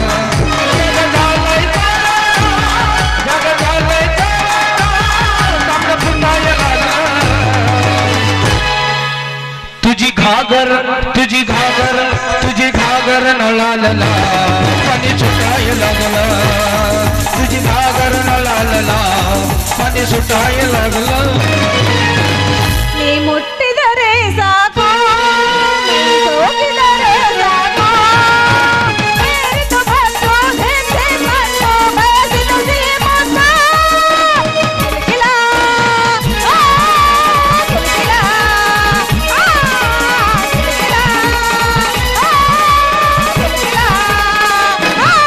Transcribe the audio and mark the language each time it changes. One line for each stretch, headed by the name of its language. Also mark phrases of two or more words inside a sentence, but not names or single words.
Marathi: जग झालंय तांबडं फुटाय लागला. तुझी घागर लाल पाणी सुटाय लागला, तुझी घागर लाल पाणी सुटाय लागला.
Kannada: ನೀ ಮುಟ್ಟಿದರೆ ಸಾಕು, ನೀ ಸೋಕಿದರೆ ಸಾಕು, ಬೇರಿತು ಬಂತು ಹೆಜ್ಜೆ ಬಂತು ಬಯಸಿತು ಸಿಹಿಮುತ್ತ. ಕಿಲಕಿಲ, ಆ, ಕಿಲಕಿಲ, ಆ, ಕಿಲಕಿಲ, ಆ, ಕಿಲಕಿಲ, ಆ.